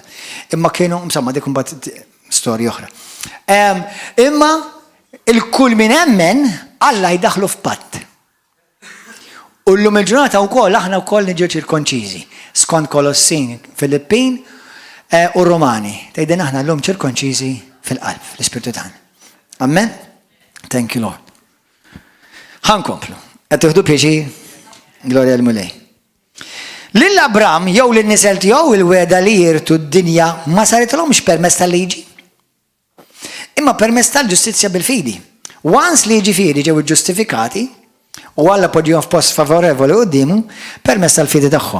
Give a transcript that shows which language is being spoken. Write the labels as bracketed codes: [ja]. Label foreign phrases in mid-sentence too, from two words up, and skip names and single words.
[mt] Imma kienu insomma dik imbagħad storja oħra. Imma il-kull min hemmen Alla jdaħlu f'patt. U llum il-ġurnata wkoll aħna wkoll niġu ċirkonċiżi skont Kolossin, Filippin u Romani. Tgħidin aħna llum ċirkonċiżi fil-qalb, l-Ispirtu tagħna. [en] Amen? Thank you, Lord. [mt] Ħankomplu. Qed tieħdu pjaċir, Glorja l-Mulej. Lill-Abram jew lin-nisel tiegħu il-weda li jirtu d-dinja ma saritlhomx permezz tal-liġi. Imma permezz tal-ġustizzja bil-fidi. Once li ġifieri ġew ġustifikati u Alla poġġihom f'post favorevoli qudiemu permezz tal-fidi tagħhom.